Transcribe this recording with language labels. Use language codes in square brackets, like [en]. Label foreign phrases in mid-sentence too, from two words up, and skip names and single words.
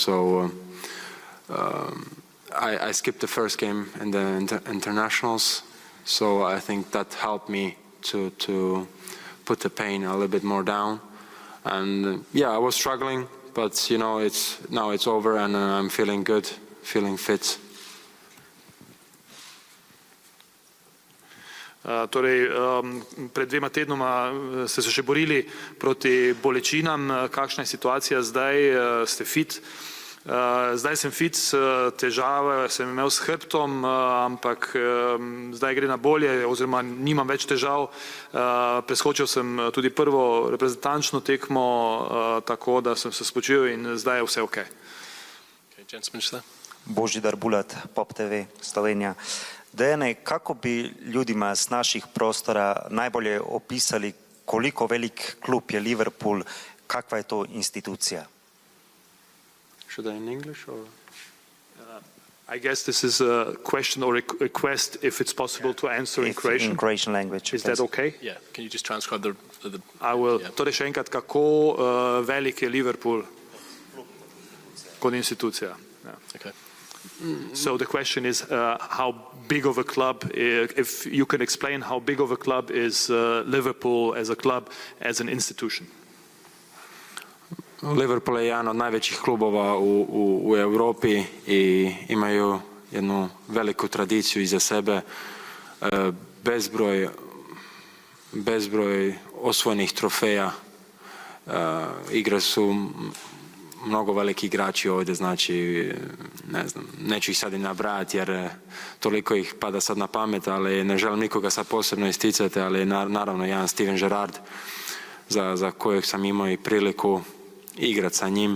[en] So I skipped the first game in the internationals. So I think that helped me to put the pain a little bit more down. And yeah, I was struggling, but you know, now it's over and I'm feeling good, feeling fit. [sl] Pred 2 tednoma ste se še borili proti bolečinam. Kakšna je situacija zdaj? Ste fit? Zdaj sem fit, težave sem imel s hrbtom, ampak zdaj gre na bolje, oziroma nimam več težav. Preskočil sem tudi prvo reprezentančno tekmo, tako da sem se spočil in zdaj je vse ok. Božidar Bulat, Pop TV, Slovenija. [hr] Dejane, kako bi ljudima s naših prostora najbolje opisali, koliko velik klub je Liverpool, kakva je to institucija? [en] Should I in English or? I guess this is a question or a request if it's possible to answer in Croatian. In Croatian language. Is that okay? Yeah, can you just transcribe the I will. Yeah. [sl] Torej še enkrat, kako velik je Liverpool kot institucija? [en] Yeah. Okay. So the question is how big of a club, if you can explain how big of a club is Liverpool as a club, as an institution. [hr] Liverpool je jedan od najvećih klubova u Europi i imaju jednu veliku tradiciju iza sebe, bezbroj osvojenih trofeja, igre su mnogo veliki igrači ovdje, znači ne znam, neću ih sad i nabrajati jer toliko ih pada sad na pamet, ali ne želim nikoga sad posebno isticati, ali naravno jedan Steven Gerrard za kojeg sam imao i priliku igrati sa njim.